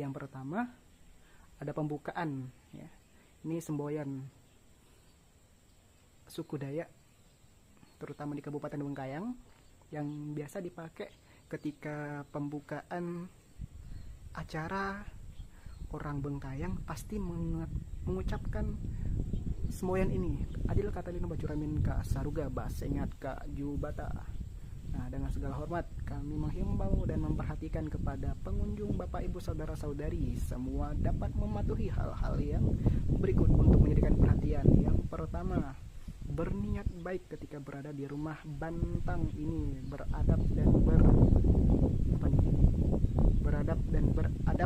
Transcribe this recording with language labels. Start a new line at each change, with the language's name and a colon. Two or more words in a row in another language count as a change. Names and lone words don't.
Indonesian: Yang pertama, ada pembukaan ya. Ini semboyan suku Dayak terutama di Kabupaten Bengkayang yang biasa dipakai ketika pembukaan acara. Orang Bengkayang pasti mengucapkan semboyan ini.
Kendayan: Adil katalina bacuramin ka saruga basengat ka jubata.
Indonesian: Nah, dengan segala hormat kami menghimbau dan memperhatikan kepada pengunjung, Bapak Ibu saudara-saudari semua dapat mematuhi hal-hal yang berikut untuk menjadikan perhatian. Yang pertama, berniat baik ketika berada di rumah bantang ini, beradab dan beradab.